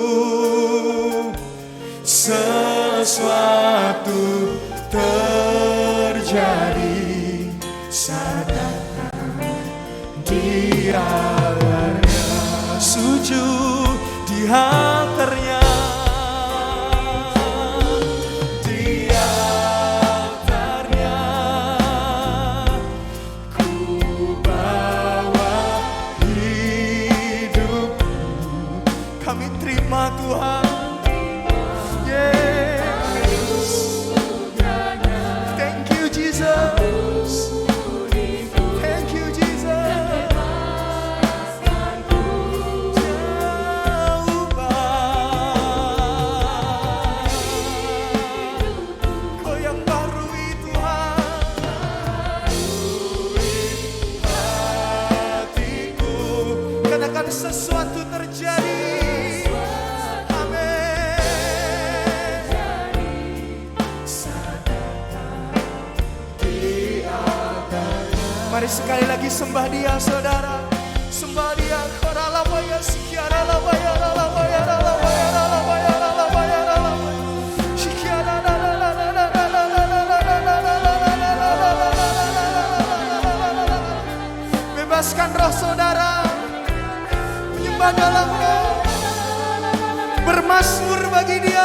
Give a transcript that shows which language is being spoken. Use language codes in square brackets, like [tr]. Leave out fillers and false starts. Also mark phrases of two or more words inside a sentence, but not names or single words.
[id] Sesuatu terjadi saat datang di altarnya, sujud di altarnya, di altarnya. Ku bawa hidupku, kami terima Tuhan. [en] Thank you Jesus. Thank you Jesus. [id] Kau yang barui Tuhan hatiku, katakan sesuatu terjadi. Mari sekali lagi sembah Dia, saudara. Sembah Dia. Koralabaya sikiara labaya labaya labaya labaya labaya labaya. Sikiara bebaskan roh saudara, menyembah dalam roh, bermasmur bagi Dia.